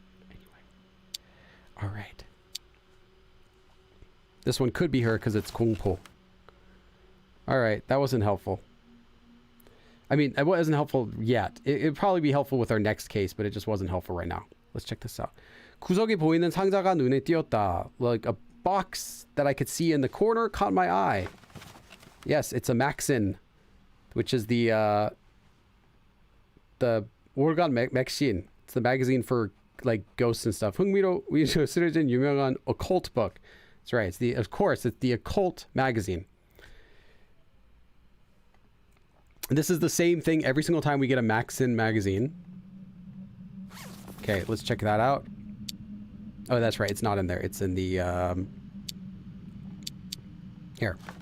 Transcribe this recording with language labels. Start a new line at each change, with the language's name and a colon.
English: Anyway. All right. This one could be her because it's 공포. Alright, that wasn't helpful. I mean, it wasn't helpful yet. It'd probably be helpful with our next case, but it just wasn't helpful right now. Let's check this out.
Korean: 구석에 보이는 상자가 눈에 띄었다.
English: Like a box that I could see in the corner caught my eye. Yes, it's a Maxin, which is the 월간 맥신. It's the magazine for like ghosts and stuff.
Korean: 흥미로 쓰여진 유명한
English: occult book. That's right. It's of course, it's the occult magazine. And this is the same thing every single time we get a Maxin magazine. Okay, let's check that out. Oh, that's right. It's not in there. It's in the here.